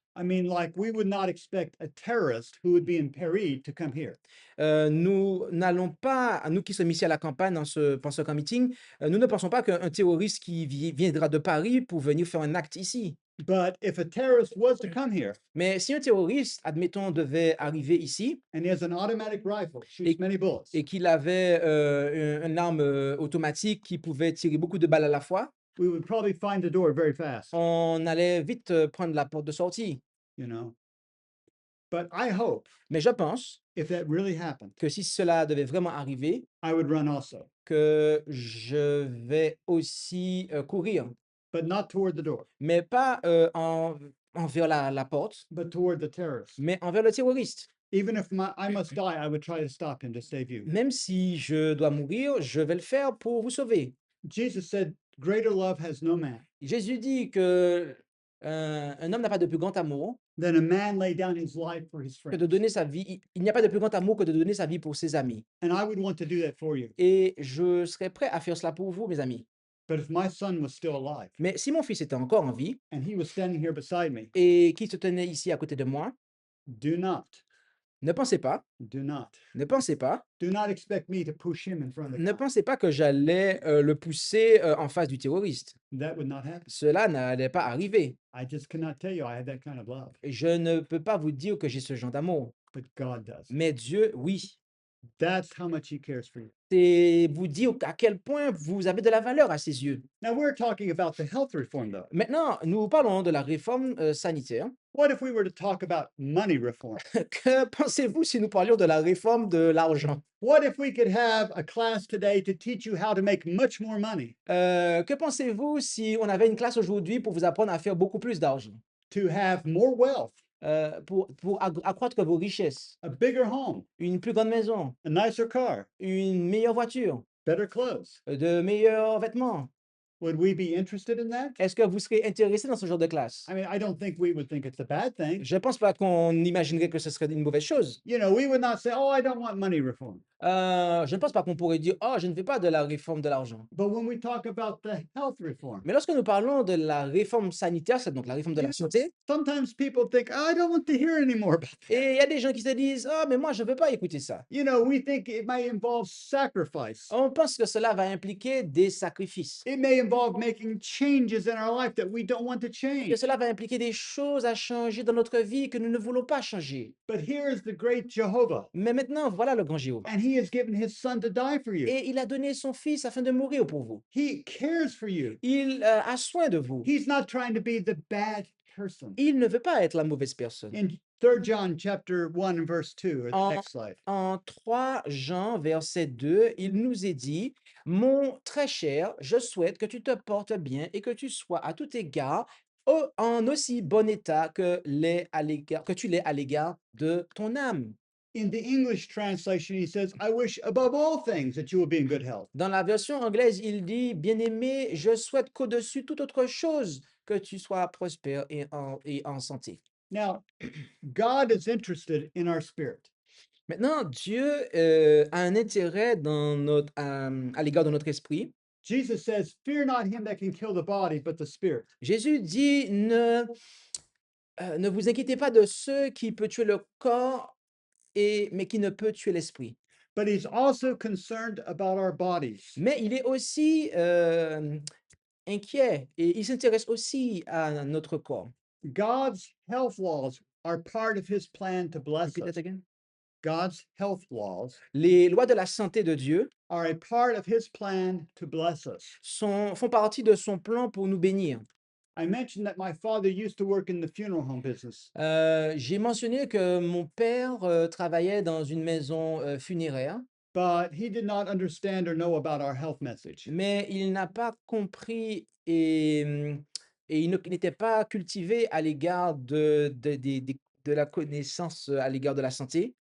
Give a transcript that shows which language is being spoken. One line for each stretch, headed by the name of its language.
English: I mean, like we would not expect a terrorist who would be in Paris to come here.
French: Nous n'allons pas, nous qui sommes ici à la campagne dans ce camp meeting, nous ne pensons pas qu'un terroriste qui viendra de Paris pour venir faire un acte ici.
English: But if a terrorist was to come here
French: Mais si un terroriste, admettons, devait arriver ici
English: and he has an automatic rifle, shoots
French: Et-
English: many bullets,
French: et qu'il avait une arme automatique qui pouvait tirer beaucoup de balles à la fois,
English: we would probably find the door very fast,
French: on allait vite prendre la porte de sortie.
English: you know. But I hope
French: Mais je pense
English: if that really happened,
French: que si cela devait vraiment arriver,
English: I would run also,
French: que je vais aussi courir,
English: but not toward the door,
French: mais pas envers la porte,
English: but toward the terrorist.
French: mais envers le terroriste.
English: Even if I must die, I would try to stop him to save you.
French: Même si je dois mourir, je vais le faire pour vous sauver.
English: Jesus said, greater love has no man
French: Jésus dit que un homme n'a pas de plus grand amour
English: than a man lay down his life for his
French: que de
English: friends.
French: donner sa vie. Il n'y a pas de plus grand amour que de donner sa vie pour ses amis.
English: And I would want to do that for you.
French: Et je serais prêt à faire cela pour vous, mes amis.
English: But if my son was still alive
French: Mais si mon fils était encore en vie
English: and he was standing here beside me,
French: et qu'il se tenait ici à côté de moi,
English: do not,
French: ne pensez pas,
English: do not,
French: ne pensez pas,
English: do not expect me to push him in front of the
French: ne
English: car.
French: pensez pas que j'allais le pousser en face du terroriste.
English: That would not happen.
French: Cela n'allait pas arriver.
English: I just cannot tell you I have that kind of love,
French: Je ne peux pas vous dire que j'ai ce genre d'amour.
English: but God does.
French: Mais Dieu, oui.
English: That's how much he cares for you.
French: C'est vous dire à quel point vous avez de la valeur à ses yeux.
English: Now, we're talking about the health reform, though.
French: Maintenant, nous parlons de la réforme sanitaire.
English: What if we were to talk about money reform?
French: Que pensez-vous si nous parlions de la réforme de l'argent?
English: What if we could have a class today to teach you how to make much more money,
French: Que pensez-vous si on avait une classe aujourd'hui pour vous apprendre à faire beaucoup plus d'argent,
English: to have more wealth,
French: pour accroître vos richesses,
English: a bigger home,
French: une plus grande maison,
English: a nicer car,
French: une meilleure voiture,
English: better clothes?
French: de meilleurs vêtements?
English: Would we be interested in that?
French: Est-ce que vous serez intéressé dans ce genre de classe?
English: I mean, I don't think we would think it's a bad thing.
French: Je ne pense pas qu'on imaginerait que ce serait une mauvaise chose.
English: You know, we would not say, oh, I don't want money reform.
French: Je ne pense pas qu'on pourrait dire, oh, je ne veux pas de la réforme de l'argent.
English: But when we talk about the health reform,
French: Mais lorsque nous parlons de la réforme sanitaire, c'est donc la réforme de la santé,
English: sometimes people think, oh, I don't want to hear any more about that.
French: et il y a des gens qui se disent, oh, mais moi, je ne veux pas écouter ça.
English: You know, we think it may involve sacrifice.
French: On pense que cela va impliquer des sacrifices,
English: It may involve making changes in our life that we don't want to
French: que
English: change.
French: cela va impliquer des choses à changer dans notre vie que nous ne voulons pas changer.
English: But here is the great Jehovah,
French: Mais maintenant, voilà le grand Jéhovah.
English: and he has given his son to die for you.
French: Et il a donné son fils afin de mourir pour vous.
English: He cares for you.
French: Il a soin de vous.
English: He's not trying to be the bad person.
French: Il ne veut pas être la mauvaise personne.
English: In 3 John chapter 1 and verse 2, or the
French: En,
English: next slide.
French: en 3 Jean, verset 2, il nous est dit, mon très cher, je souhaite que tu te portes bien et que tu sois à tout égard en aussi bon état que tu l'es à l'égard de ton âme.
English: In the English translation, he says, I wish above all things that you will be in good health.
French: Dans la version anglaise, il dit, bien-aimé, je souhaite qu'au-dessus toute autre chose, que tu sois prospère et en santé.
English: Now, God is interested in our spirit.
French: Maintenant, Dieu a un intérêt à l'égard de notre esprit.
English: Jesus says, Fear not him that can kill the body, but the spirit.
French: Jésus dit, ne vous inquiétez pas de ceux qui peut tuer le corps, mais qui ne peut tuer l'esprit.
English: But he's also concerned about our bodies.
French: Mais il est aussi inquiet et il s'intéresse aussi à notre corps.
English: God's health laws are part of his plan to bless Repeat us. that again. God's health laws
French: Les lois de la santé de Dieu
English: are a part of his plan to bless us.
French: font partie de son plan pour nous bénir.
English: I mentioned that my father used to work in the funeral home business.
French: J'ai mentionné que mon père travaillait dans une maison funéraire,
English: But he did not understand or know about our health message.
French: mais il n'a pas compris et il n'était pas cultivé à l'égard de la connaissance à l'égard de la santé.